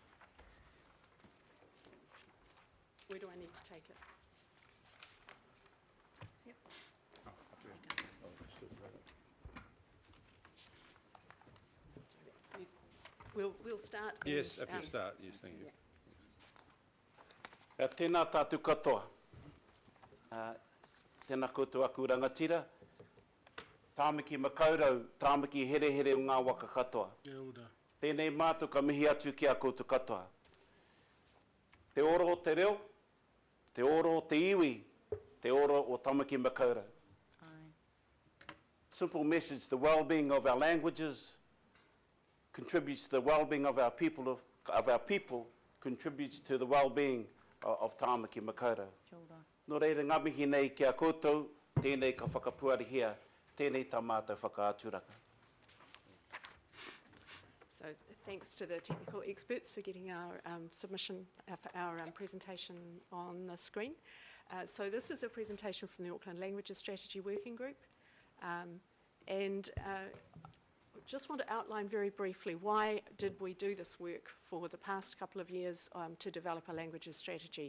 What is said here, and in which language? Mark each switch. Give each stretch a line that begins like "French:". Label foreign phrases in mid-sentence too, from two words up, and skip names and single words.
English: Where do I need to take it? Yep. We'll start. Yes, and, if you start. Yes, thank you.
Māori: Tēnā tātou katoa. Tēnā koutou aku rangatira. Tāmiki makaurau, tāmiki here here o ngā waka katoa. Tēnei mātou ka mihi atu ki a koutou katoa. Te oro o te reo, te oro o te iwi, te oro o tāmiki makaurau.
English: Simple message, the well-being of our languages contributes to the well-being of our people, contributes to the well-being of tāmaki makaurau.
Māori: Nō reira ngā mihi nei ki a koutou, tēnei ka whakapuarihia, tēnei tā mātou whakaaturaka.
English: So thanks to the technical experts for getting our submission, our presentation on the screen. So this is a presentation from the Auckland Languages Strategy Working Group. Just want to outline very briefly why did we do this work for the past couple of years to develop a languages strategy.